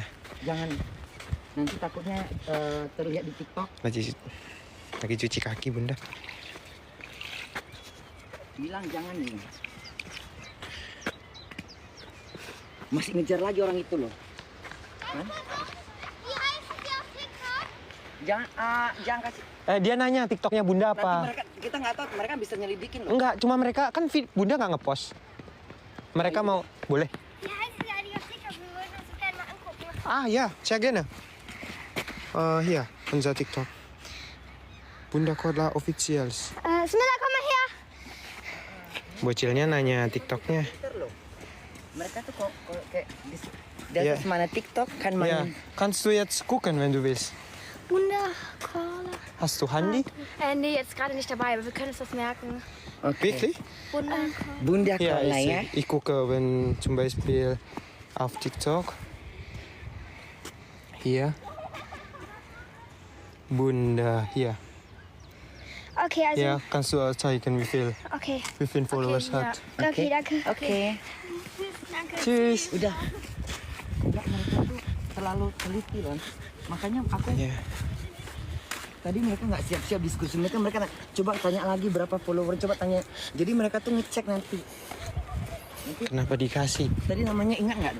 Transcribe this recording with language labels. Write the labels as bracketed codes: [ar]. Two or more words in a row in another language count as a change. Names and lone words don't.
[id] Jangan nanti takutnya terlihat di TikTok. Lagi cuci kaki bunda. Bilang jangan nih. Masih ngejar lagi orang itu loh. Kan? [de] Wie heißen die auf TikTok? [id] Jangan kasih. Dia nanya TikToknya bunda Nanti apa? kita nggak tahu mereka bisa nyelidikin loh. Enggak, cuma mereka kan bunda nggak ngepost. Mereka mau boleh. [de] Wie heißen die auf TikTok? Wir wollen uns das gerne mal angucken. Ah ja, sehr gerne. Hier, unser TikTok. Bunda Kola Officials. Smilla, komm mal her. [id] Bocilnya nanya TikToknya. Twitter loh. Mereka tuh kok kayak di Iya. atas mana TikTok kan [de] Ja, [id] main. [de] kannst du jetzt gucken, wenn du willst. [id] Bunda, Cola. [de] Hast du Handy? Nee, jetzt gerade nicht dabei, aber wir können uns das merken. Oke. Wirklich? Bunda. Bunda Ja, [id] Kola ya. [de] ich gucke, wenn zum Beispiel auf TikTok. Hier. Bunda, hier. Okay, also. Ja, kannst du zeigen, Okay. wie viel Followers ja. hat. Okay, danke. Oke. Danke. Tschüss. [id] Udah. Enggak, mereka tuh terlalu teliti loh. Makanya aku Ya. tadi mereka nggak siap-siap diskusi. Mereka coba tanya lagi berapa follower, coba tanya. Jadi mereka tuh ngecek nanti. Kenapa dikasih? Tadi namanya ingat nggak?